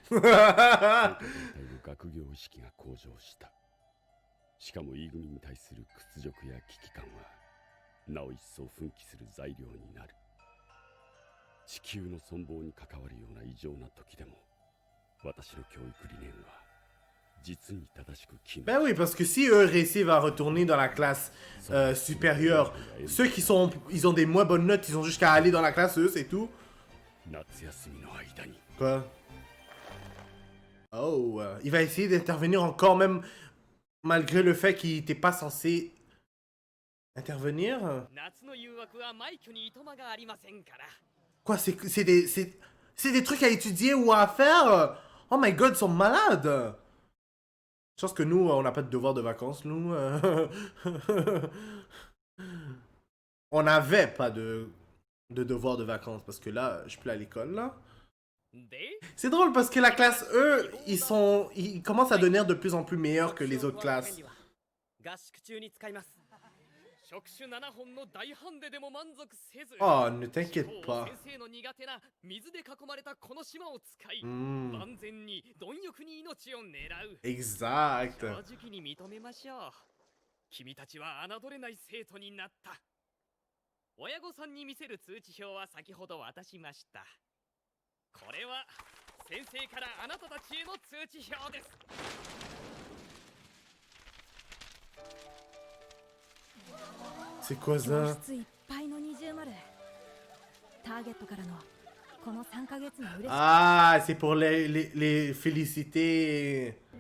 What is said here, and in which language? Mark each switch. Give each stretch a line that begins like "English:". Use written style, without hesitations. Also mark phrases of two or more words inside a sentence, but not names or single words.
Japanese: 学業意識が向上した。しかも E 組に対する屈辱や危機感はなお一層奮起する材料になる。地球の存亡に関わるような異常な時でも私の教育理念は
French: Ben oui, parce que si eux réussissent à retourner dans la classe supérieure, ceux qui sont, ils ont des moins bonnes notes, ils ont juste qu'à aller dans la classe, eux, c'est tout. Quoi? Oh, il va essayer d'intervenir encore même, malgré le fait qu'il n'était pas censé intervenir. Quoi, c'est des trucs à étudier ou à faire?
English: Oh my god,
French: ils sont malades! Je pense que nous, on n'a pas de devoir de vacances, nous. On n'avait pas de devoir de vacances, parce que là, je suis plus à l'école, là. C'est drôle, parce que la classe E, ils commencent à devenir de plus en plus meilleurs que les autres classes. Oh, ne t'inquiète pas. Exact.
Japanese: 君たちは侮れない生徒になった。親御さんに見せる通知表は先ほど渡しました。これは先生からあなたたちへの通知表です。
French: C'est quoi ça? Ah, c'est pour les féliciter.